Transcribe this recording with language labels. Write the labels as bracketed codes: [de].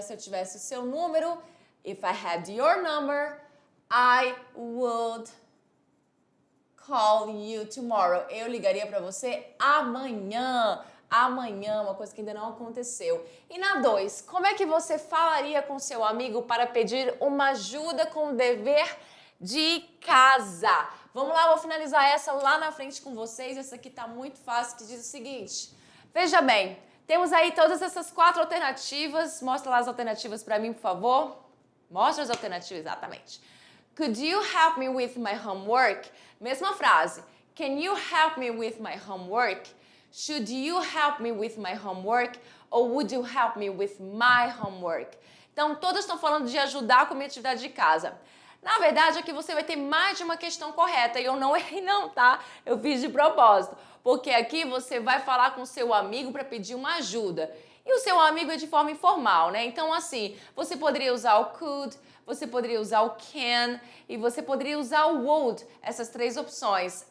[pt] Se eu tivesse o seu número, [en] if I had your number, I would call you tomorrow. [pt] Eu ligaria para você amanhã. Amanhã, uma coisa que ainda não aconteceu. E na 2, como é que você falaria com seu amigo para pedir uma ajuda com o dever de casa? Vamos lá, vou finalizar essa lá na frente com vocês. Essa aqui tá muito fácil, que diz o seguinte. Veja bem, temos aí todas essas 4 alternativas. Mostra lá as alternativas para mim, por favor. Mostra as alternativas, exatamente. [en] Could you help me with my homework? [pt] Mesma frase. [en] Can you help me with my homework? Should you help me with my homework? Or would you help me with my homework? [pt] Então, todas estão falando de ajudar com a minha atividade de casa. Na verdade, aqui você vai ter mais de uma questão correta e eu não errei não, tá? Eu fiz de propósito, porque aqui você vai falar com o seu amigo para pedir uma ajuda. E o seu amigo é de forma informal, né? Então, assim, você poderia usar o could, você poderia usar o can e você poderia usar o would, essas três opções.